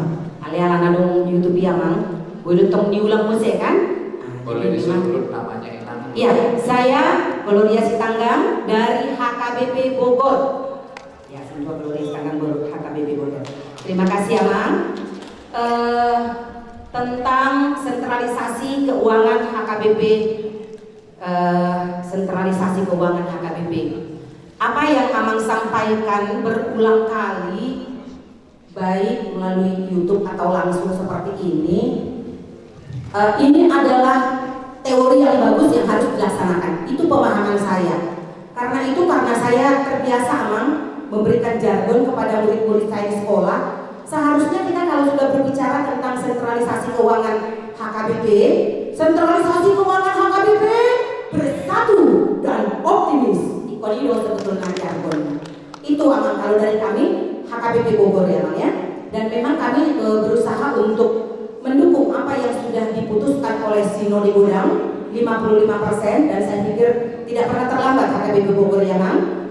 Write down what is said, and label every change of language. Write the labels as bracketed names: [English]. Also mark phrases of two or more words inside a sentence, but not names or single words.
[Indonesian] Alih-alih dong YouTube Amang, boleh tong diulang musik kan? Boleh disebut namanya Enang. Iya, saya Gloria Sitanggang dari HKBP Bogor. Ya, semua Gloria Sitanggang HKBP Bogor. Terima kasih Amang. Tentang sentralisasi keuangan HKBP. Sentralisasi keuangan HKBP. Apa yang Amang sampaikan berulang kali, baik melalui YouTube atau langsung seperti ini adalah teori yang bagus yang harus dilaksanakan. Itu pemahaman saya. Karena saya terbiasa Amang memberikan jargon kepada murid-murid saya di sekolah. Seharusnya kita kalau sudah berbicara tentang sentralisasi keuangan HKBP, sentralisasi keuangan HKBP bersatu dan optimis. Ikonido sebetulnya jargon. Itu Amang kalau dari kami HKBP Bogor ya Amang ya. Dan memang kami berusaha untuk mendukung apa yang sudah diputuskan oleh Sinode Godang 55%, dan saya pikir tidak pernah terlambat HKBP Bogor ya Amang.